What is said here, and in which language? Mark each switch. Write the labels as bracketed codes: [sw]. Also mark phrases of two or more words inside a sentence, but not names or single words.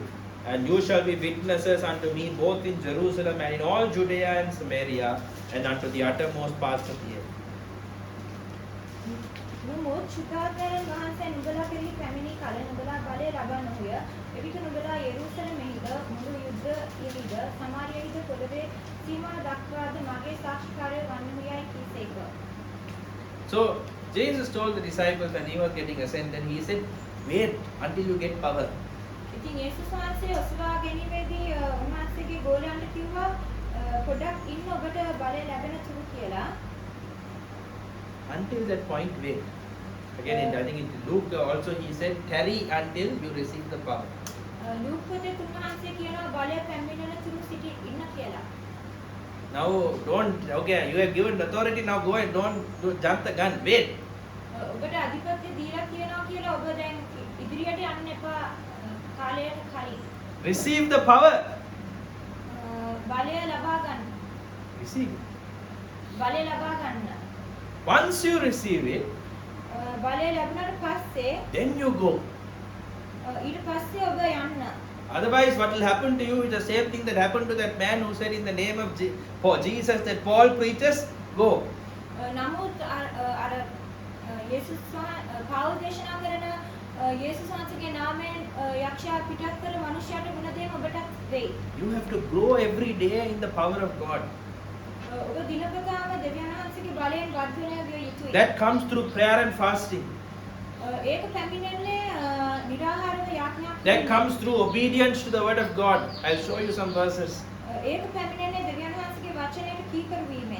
[en] And you shall be witnesses unto me both in Jerusalem and in all Judea and Samaria and unto the uttermost parts of the earth. [si] නමුත් සුද්ධාත්මයන් වහන්සේ නුඹලා කෙරෙහි පැමිණි කල නුඹලා බලය ලබා නොහොය. එවිට නුඹලා යෙරුසලමෙහිද මුළු යුද්ධයෙහිද සමාරියෙහිද පොළවේ සීමා දක්වාද මගේ සාක්ෂිකාරයෝ වන්නේයයි කීසේක. [en] So Jesus told the disciples when he was getting ascended, he said, wait until you get power. [si] ඉතින් යේසුස් වහන්සේ ඔසවා ගැනීමේදී උන්වහන්සේගේ ගෝලයන්ට කිව්වා පොඩ්ඩක් ඉන්න ඔබට බලය ලැබෙන තුරු කියලා. [en] Until that point, wait. Again, I think in Luke also he said, tarry until you receive the power. [si] ලූක් පොතේ උන්වහන්සේ කියනවා බලය පැමිණෙන තුරු සිටි ඉන්න කියලා. [en] Now, don't, okay, you have given authority, now go and don't jump the gun, wait. [si] ඔබට අධිපත්‍ය දීලා කියනවා කියලා ඔබ දැන් ඉදිරියට යන්න එපා කාලයට කලින්. [en] Receive the power. [si] බලය ලබා ගන්න. [en] Receive. [si] බලය ලබා ගන්න. [en] Once you receive it, [si] බලය ලැබුණාට පස්සේ [en] then you go. [si] ඊට පස්සේ ඔබ යන්න. [en] Otherwise, what will happen to you is the same thing that happened to that man who said in the name of for Jesus that Paul preaches, go. [si] නමුත් අර යේසුස් පවුල් දේශනා කරන යේසුස් වහන්සේගේ නාමයෙන් යක්ෂයා පිටත් කළ මනුෂ්‍යයාට ගුණ දෙන්න ඔබටත් වෙයි. [en] You have to grow every day in the power of God. [si] ඔබ දිනපතාම දෙවියන් වහන්සේගේ බලයෙන් වර්ධනය විය යුතුයි. [en] That comes through prayer and fasting. [si] ඒක පැමිණෙන්නේ නිරාහාරව යාඥා [en] That comes through obedience to the word of God. I'll show you some verses. [si] ඒක පැමිණෙන්නේ දෙවියන් වහන්සේගේ වචනයට කීකරු වීමෙන්.